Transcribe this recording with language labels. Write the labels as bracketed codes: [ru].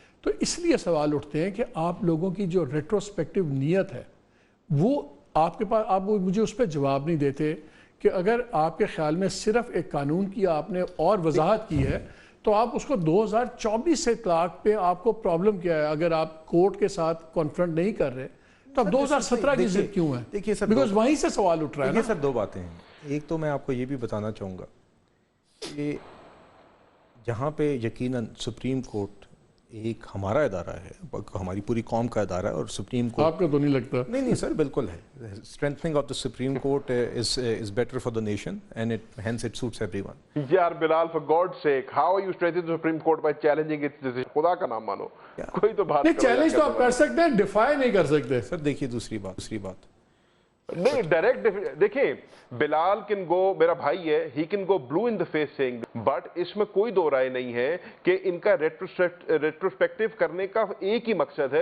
[ur] تو اس لیے سوال اٹھتے ہیں کہ آپ لوگوں کی جو ریٹروسپیکٹو نیت ہے وہ آپ کے پاس, آپ مجھے اس پہ جواب نہیں دیتے کہ اگر آپ کے خیال میں صرف ایک قانون کی آپ نے اور وضاحت کی ہے تو آپ اس کو 2024 سے اطلاق پہ آپ کو پرابلم کیا ہے؟ اگر آپ کورٹ کے ساتھ کانفرنٹ نہیں کر رہے تو اب 2017 کی ضد کیوں ہے؟ دیکھیے سر, بیکاز وہیں سے سوال اٹھ رہا ہے. دیکھیے سر, 2 باتیں ہیں. ایک تو میں آپ کو یہ بھی بتانا چاہوں گا کہ جہاں پہ یقیناً سپریم کورٹ ایک ہمارا ادارہ ہے, ہماری پوری قوم کا ادارہ ہے, اور سپریم کورٹ آپ کا تو نہیں لگتا؟ نہیں سر, بالکل ہے. [en] strengthening of the Supreme Court is better for the nation, and hence it suits everyone. یار Bilal, for God's sake, how are you strengthening the Supreme Court by challenging its decision? [ur] خدا کا نام مانو, کوئی تو بات نہیں. چیلنج تو آپ کر سکتے ہیں, ڈیفائی نہیں کر سکتے. سر دیکھیے دوسری بات نہیں, ڈائریکٹ دیکھیں, بلال کن گو, میرا بھائی ہے, [en] he can go blue in the face saying, but [ur] اس میں کوئی دو رائے نہیں ہے کہ ان کا ریٹروسپیکٹیو کرنے کا ایک ہی مقصد ہے.